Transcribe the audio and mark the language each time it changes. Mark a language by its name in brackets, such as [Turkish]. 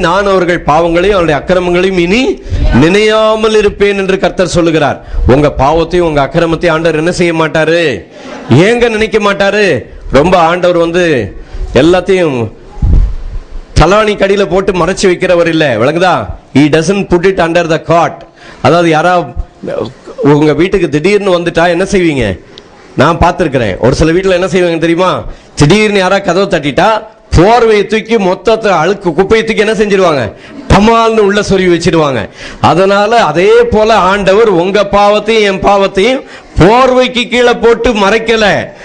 [Tamil] நான் அவர்கள் பாவங்களையும் அவருடைய அக்கிரமங்களையும் இனி நினையாமல் இருப்பேன் என்று கர்த்தர் சொல்லுகிறார். உங்க பாவத்தையும் உங்க அக்கிரமத்தையும் ஆண்டவர் என்ன செய்ய மாட்டாரு? ஏங்க நினைக்க மாட்டாரு? ரொம்ப ஆண்டவர் எல்லாத்தையும் தலாணி கடியில போட்டு மறைச்சு வைக்கிறவர் இல்ல, விளங்குதா? [English] he doesn't put it under the cot. [Tamil] அதாவது யாரா உங்க வீட்டுக்கு திடீர்னு வந்துட்டா என்ன செய்வீங்க? நான் பார்த்திருக்கிறேன். ஒரு சில வீட்டுல என்ன செய்வாங்க தெரியுமா? திடீர்னு யாரா கதவை தட்டிட்டா போர்வையை தூக்கி மொத்தத்தை அழுக்கு குப்பையை தூக்கி என்ன செஞ்சிருவாங்க? டமால்னு உள்ள சொருவி வச்சிருவாங்க. அதனால அதே போல ஆண்டவர் உங்க பாவத்தையும் என் பாவத்தையும் போர்வைக்கு கீழே போட்டு மறைக்கல.